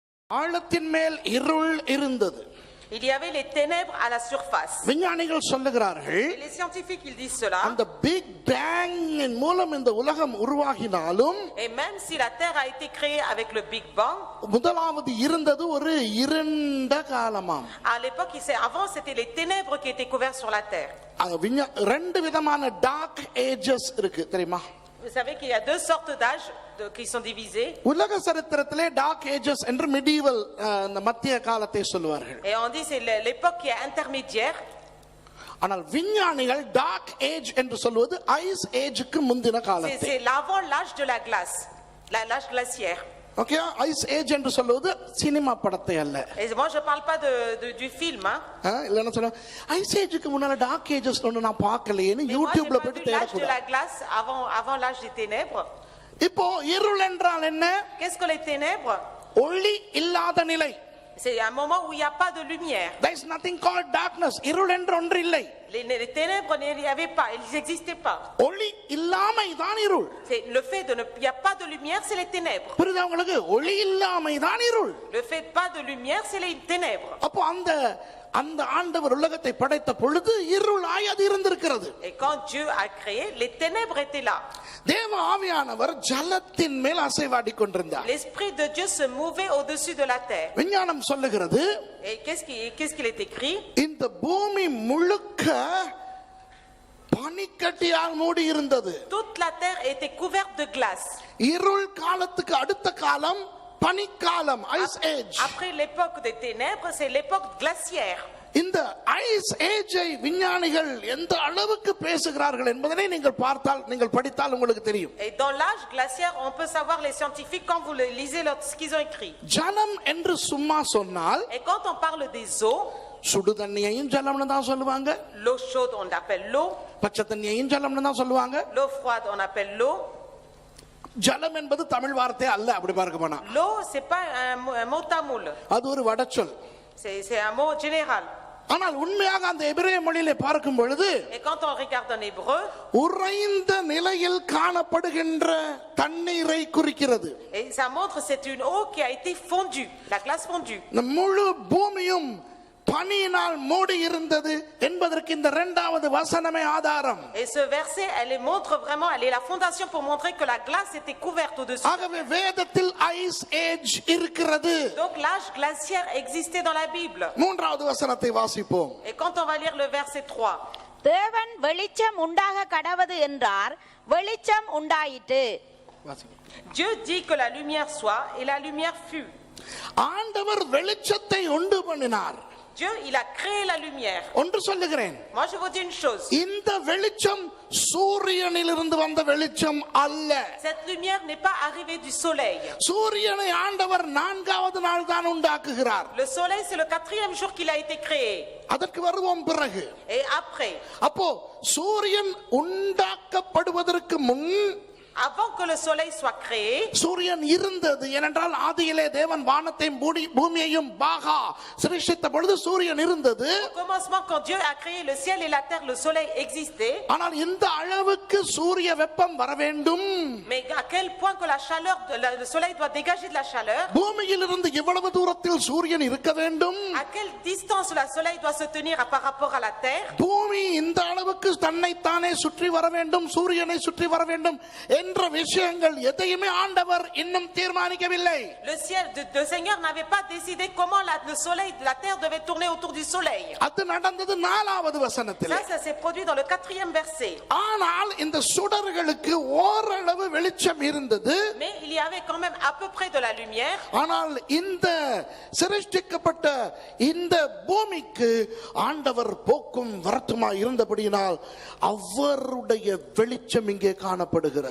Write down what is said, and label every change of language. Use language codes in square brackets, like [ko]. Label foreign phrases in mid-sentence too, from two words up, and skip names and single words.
[ta] ஆழத்தின் மேல் இருள் இருந்தது. [fr] Il y avait les ténèbres à la surface. [ta] விஞ்ஞானிகள் சொல்லுகிறார்கள், [fr] Et les scientifiques ils disent cela. [ta] அந்த பிக் பேங்கின் மூலம் இந்த உலகம் உருவாகினாலும் [fr] Et même si la terre a été créée avec le Big Bang, [ta] முதலாவது இருந்தது ஒரு இருண்ட காலமாம். [fr] à l'époque, avant c'était les ténèbres qui étaient couvertes sur la terre. [ta] ரெண்டு விதமான [en] dark ages [ta] இருக்கு தெரியுமா? [fr] Vous savez qu'il y a deux sortes d'âges qui sont divisés. [ta] உலக சரித்திரத்திலே [en] dark ages [ta] என்று மிடிவல் மத்திய காலத்தை சொல்வார்கள். [fr] Et on dit c'est l'époque qui est intermédiaire. [ta] ஆனால் விஞ்ஞானிகள் [en] dark age [ta] என்று சொல்வது [en] ice ageக்கு [ta] முந்தின காலத்தை. [fr] C'est l'avant l'âge de la glace, l'âge glaciaire. [ta] ஓகே, [en] ice age [ta] என்று சொல்வது சினிமா படத்தை அல்ல. [fr] Et moi je parle pas du film [ta] இல்லன்னா சொல்ல [en] ice ageக்கு [ta] முன்னால [en] dark ages [ta] ஒன்னு நான் பார்க்கலையேன்னு யூடியூப்ல போய் [fr] l'âge de [ta] தேடுறேன். [fr] la glace avant l'âge des ténèbres. [ta] இப்போ இருள் என்றால் என்ன? [fr] Qu'est-ce que les ténèbres? [ta] ஒளி இல்லாத நிலை. [fr] C'est un moment où il n'y a pas de lumière. [en] There is nothing called darkness. [ta] இருள் என்று ஒன்று இல்லை. [fr] Les ténèbres il n'y avait pas, ils n'existaient pas. [ta] ஒளி இல்லாமை தான் இருள். [fr] C'est le fait de il n'y a pas de lumière, c'est les ténèbres. [ta] புரியுதா உங்களுக்கு? ஒளி இல்லாமை தான் இருள். [fr] Le fait pas de lumière, c'est les ténèbres. [ta] அப்போ அந்த ஆண்டவர் உலகத்தை படைத்த பொழுது இருளாய் அது இருந்திருக்கிறது. [fr] Et quand Dieu a créé, les ténèbres étaient là. [ta] தேவ ஆவியானவர் ஜலத்தின் மேல் அசைவாடி கொண்டிருந்தார். [fr] L'esprit de Dieu se mouvait au-dessus de la terre. [ta] விஞ்ஞானம் சொல்லுகிறது, [fr] Et qu'est-ce qu'il est écrit? [ta] இந்த பூமி முழுக்க பனிக்கட்டியால் மூடி இருந்தது. [fr] Toute la terre était couverte de glace. [ta] இருள் காலத்துக்கு அடுத்த காலம் பனிக்காலம், [en] ice age. [fr] Après l'époque des ténèbres, c'est l'époque glaciaire. [ta] இந்த [en] ice ageஐ [ta] விஞ்ஞானிகள் எந்த அளவுக்கு பேசுகிறார்கள் என்பதை நீங்கள் படித்தால் உங்களுக்கு தெரியும். [fr] Et dans l'âge glaciaire, on peut savoir les scientifiques quand vous lisez ce qu'ils ont écrit. [ta] ஜலம் என்று சும்மா சொன்னால், [fr] Et quand on parle des eaux, [ta] சுடு தண்ணியையும் ஜலம்னு தான் சொல்லுவாங்க. [fr] l'eau chaude on appelle l'eau, [ta] பச்சை தண்ணியையும் ஜலம்னு தான் சொல்லுவாங்க. [fr] l'eau froide on appelle l'eau. [ta] ஜலம் என்பது தமிழ் வார்த்தை அல்ல, அப்படி பார்க்க போனா. [fr] L'eau c'est pas un mot tamoul. [ta] அது ஒரு வடச்சொல். [fr] C'est un mot général. [ta] ஆனால் உண்மையாக அந்த எபிரேய மொழியிலே பார்க்கும் பொழுது, [fr] Et quand on regarde en hébreu, [ta] உறைந்த நிலையில் காணப்படுகின்ற தண்ணீரை குறிக்கிறது. [fr] et ça montre c'est une eau qui a été fondue, la glace fondue. [ta] இந்த முழு பூமியும் பனியினால் மூடி இருந்தது என்பதற்கு இந்த இரண்டாவது வசனமே ஆதாரம். [fr] Et ce verset, elle montre vraiment, elle est la fondation pour montrer que la glace était couverte au-dessus. [ta] ஆகவே வேதத்தில் [en] ice age [ta] இருக்கிறது. [fr] Donc l'âge glaciaire existait dans la Bible. [ta] மூன்றாவது வசனத்தை வாசிப்போம். [fr] Et quand on va lire le verset 3, [ta] தேவன் வெளிச்சம் உண்டாக கடவது என்றார், வெளிச்சம் உண்டாயிற்று. [fr] Dieu dit que la lumière soit et la lumière fut. [ta] ஆண்டவர் வெளிச்சத்தை உண்டு பண்ணினார். [fr] Dieu, il a créé la lumière. [ta] ஒன்று சொல்லுகிறேன், [fr] Moi je vous dis une chose. [ta] இந்த வெளிச்சம் சூரியனிலிருந்து வந்த வெளிச்சம் அல்ல. [fr] Cette lumière n'est pas arrivée du soleil. [ta] சூரியனை ஆண்டவர் நான்காவது நாள் தான் உண்டாக்குகிறார். [fr] Le soleil c'est le 4e jour qu'il a été créé. [ta] அதற்கு வருவோம் பிறகு. [fr] Et après, [ta] அப்போ சூரியன் உண்டாக்கப்படுவதற்கு முன், [fr] avant que le soleil soit créé, [ta] சூரியன் இருந்தது. ஏனென்றால் ஆதியிலே தேவன் வானத்தையும் பூமியையும் பாகா சிருஷ்டித்த பொழுது சூரியன் இருந்தது. [fr] au commencement quand Dieu a créé le ciel et la terre, le soleil existait. [ta] ஆனால் இந்த அளவுக்கு சூரிய வெப்பம் வர வேண்டும், [fr] Mais à quel point que la chaleur, le soleil doit dégager de la chaleur. [ta] பூமியிலிருந்து இவ்வளவு தூரத்தில் சூரியன் இருக்க வேண்டும், [fr] À quelle distance le soleil doit se tenir par rapport à la terre. [ta] பூமி இந்த அளவுக்கு தன்னைத்தானே சுற்றி வர வேண்டும், சூரியனை சுற்றி வர வேண்டும் என்ற விஷயங்கள் எதையுமே ஆண்டவர் இன்னும் தீர்மானிக்கவில்லை. [fr] Le ciel, le Seigneur n'avait pas décidé comment le soleil, la terre devait tourner autour du soleil. [ta] அது நடந்தது நாலாவது வசனத்தில். [fr] Ça s'est produit dans le 4e verset. [ta] ஆனால் இந்த சுடர்களுக்கு ஓரளவு வெளிச்சம் இருந்தது. [fr] Mais il y avait quand même à peu près de la lumière. [ta] ஆனால் இந்த சிருஷ்டிக்கப்பட்ட இந்த பூமிக்கு ஆண்டவர் போக்கும் வரத்துமாய் இருந்தபடியினால் அவருடைய வெளிச்சம் இங்கே காணப்படுகிறது.